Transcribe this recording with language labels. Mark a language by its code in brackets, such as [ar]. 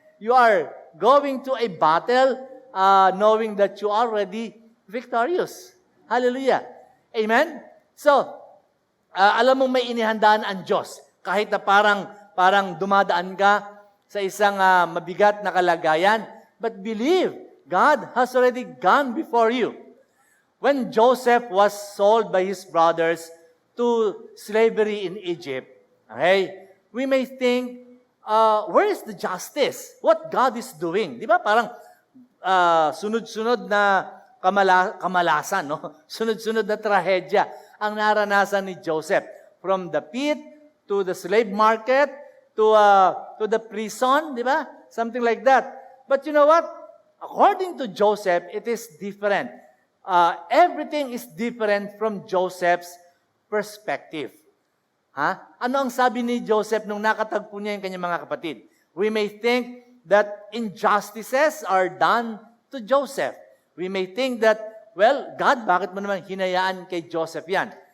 [en] You are going to a battle knowing that you are already victorious. Hallelujah. Amen. [tl] So, alam mong may inihandaan ang Diyos kahit na parang dumadaan ka sa isang mabigat na kalagayan. [en] But believe, God has already gone before you. When Joseph was sold by his brothers to slavery in Egypt, okay, we may think, where is the justice? What God is doing? [tl] Di ba? Parang sunod-sunod na kamalasan, no? Sunod-sunod na trahedya ang naranasan ni Joseph. [en] From the pit to the slave market to the prison, [tl] di ba? [en] Something like that. But you know what? According to Joseph, it is different. Everything is different from Joseph's perspective. [tl] Ano ang sabi ni Joseph nung nakatagpo niya yung kanyang mga kapatid? [en] We may think that injustices are done to Joseph. We may think that, well, God, [tl] bakit mo naman hinayaan kay Joseph yan?